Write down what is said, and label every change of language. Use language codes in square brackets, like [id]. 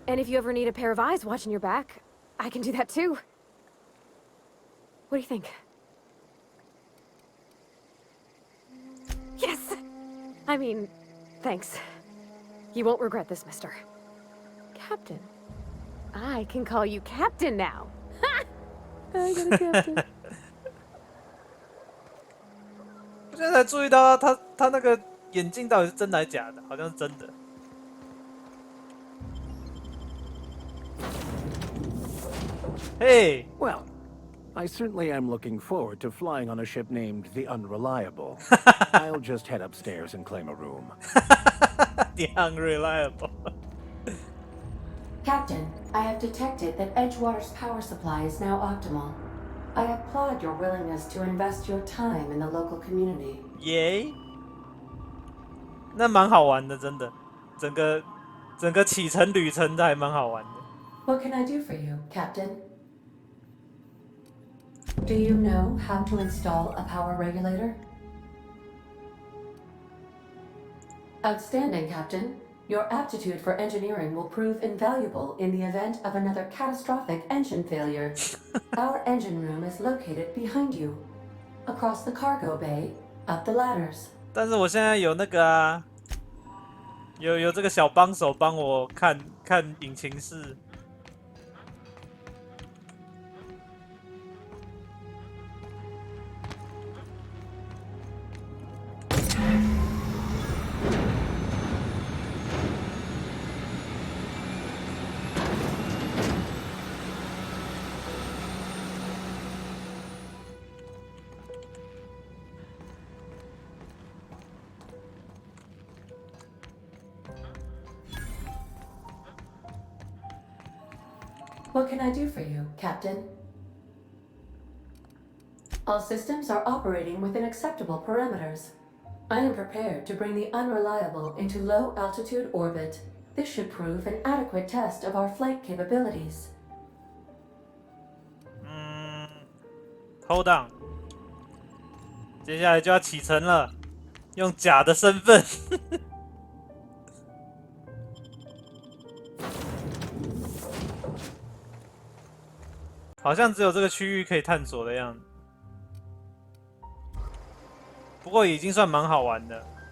[en] And if you ever need a pair of eyes watching your back, I can do that too. What do you think? Yes! I mean, thanks. You won't regret this, mister. Captain. I can call you Captain now. Ha! I got a captain. [zh] 我现在才注意到他那个眼镜到底是真的还是假的？好像是真的。 [en] Hey. Well, I certainly am looking forward to flying on a ship named the Unreliable. I'll just head upstairs and claim a room. The Unreliable. Captain, I have detected that Edgewater's power supply is now optimal. I applaud your willingness to invest your time in the local community. Yay! [zh] 那蛮好玩的，真的，整个启程旅程的还蛮好玩的。 [en] What can I do for you, Captain? Do you know how to install a power regulator? Outstanding, Captain. Your aptitude for engineering will prove invaluable in the event of another catastrophic engine failure. Our engine room is located behind you, across the cargo bay, up the ladders. [zh] 但是我现在有那个啊，有这个小帮手帮我看引擎室。 [en] What can I do for you, Captain? All systems are operating within acceptable parameters. I am prepared to bring the Unreliable into low-altitude orbit. This should prove an adequate test of our flight capabilities. Hold on， [zh] 接下来就要启程了，用假的身份。好像只有这个区域可以探索的样子，不过已经算蛮好玩的。